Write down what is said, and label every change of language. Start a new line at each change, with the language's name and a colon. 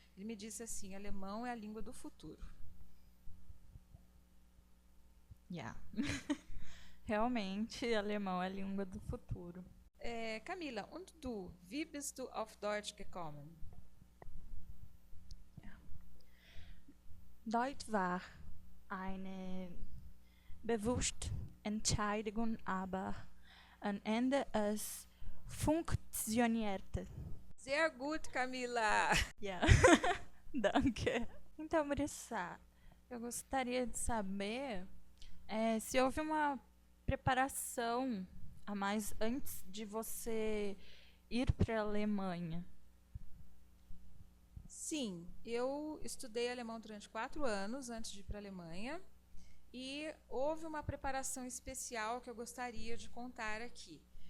Portuguese: Ele me disse assim: alemão é a língua do futuro.
English: Yeah.
Portuguese: Realmente, alemão é a língua do futuro.
German: Camila, und du, wie bist du auf Deutsch gekommen? Deutsch war eine bewusste Entscheidung, aber am Ende es funktionierte. Sehr gut, Camila! Yeah. Danke.
Portuguese: Então, Marissa, eu gostaria de saber se houve uma preparação a mais antes de você ir para a Alemanha. Sim, eu estudei alemão durante 4 anos antes de ir para a Alemanha e houve uma preparação especial que eu gostaria de contar aqui.